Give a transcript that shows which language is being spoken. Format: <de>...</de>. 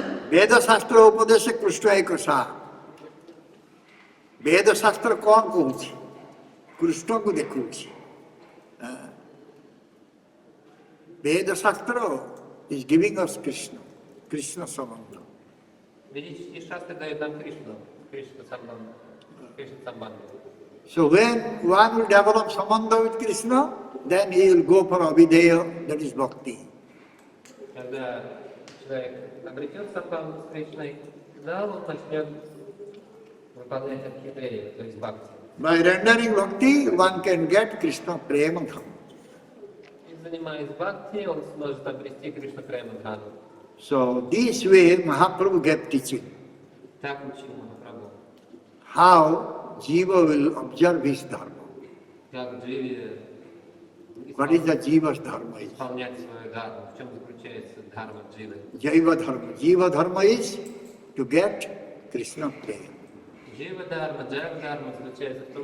<hi>वेद शास्त्र उपदेश कृष्ण एक सार। वेद शास्त्र कौन कहूँ कृष्ण को देखूँ।</hi> <en>Veda shastra is giving us Krishna, Krishna sambandh.</en> <ru>Ведические шастры дают нам Кришну, Кришна Самбанду, Кришна Самбанду.</ru> <en>So when one will develop sambandha with Krishna, then he will go for avideya, that is bhakti.</en> <ru>Когда человек обретет самбанду с Кришной, да, он начнет выполнять архидею, то есть бхакти.</ru> <en>By rendering bhakti, one can get Krishna prema dham.</en> <ru>И занимаясь бхакти, он сможет обрести Кришна Према Дхану.</ru> <en>So this way Mahaprabhu gave teaching.</en> <ru>Так учил Махапрабху.</ru> <en>How jiva will observe his dharma.</en> <ru>Как Дживе</ru> <en>What is the jiva's dharma?</en> <ru>исполнять свою дхарму. В чем заключается дхарма Дживы?</ru> <en>Jaiva dharma. Jiva dharma is to get Krishna prema.</en> <ru>Джива Дхарма, Джайва Дхарма заключается в том,</ru>